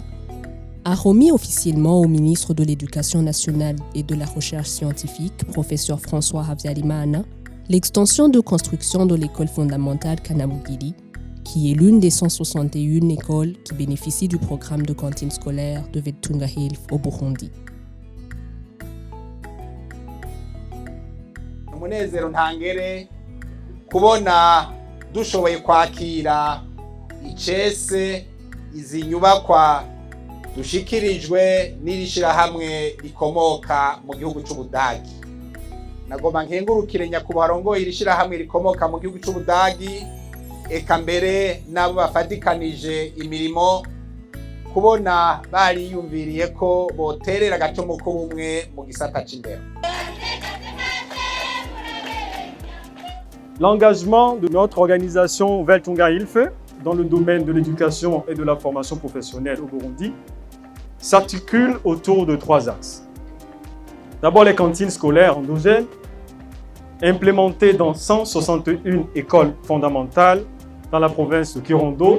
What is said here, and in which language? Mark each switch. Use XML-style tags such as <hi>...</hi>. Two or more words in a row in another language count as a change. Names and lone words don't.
<fr>a remis officiellement au ministre de l'Éducation nationale et de la recherche scientifique, professeur François Habyarimana, l'extension de construction de l'école fondamentale Kanabugiri, qui est l'une des 161 écoles qui bénéficient du programme de cantine scolaire de Welthungerhilfe au Burundi.</fr> <rn>Umunezero ntangere kubona dushoboye kwakira icese izi nyubakwa dushikirijwe n'irishirahamwe rikomoka mu gihugu c'Ubudagi. Nagomba nkengurukire nyakubahwa arongoye irishirahamwe rikomoka mu gihugu c'Ubudagi, eka mbere nabo bafadikanije imirimo kubona bariyumviriye ko boterera agacumu k'ubumwe mu gisata c'indero.</rn> <fr>L'engagement de notre organisation Welthungerhilfe dans le domaine de l'éducation et de la formation professionnelle au Burundi s'articule autour de 3 axes. D'abord, les cantines scolaires endogènes, implémentées dans 161 écoles fondamentales dans la province de Kirundo.</fr>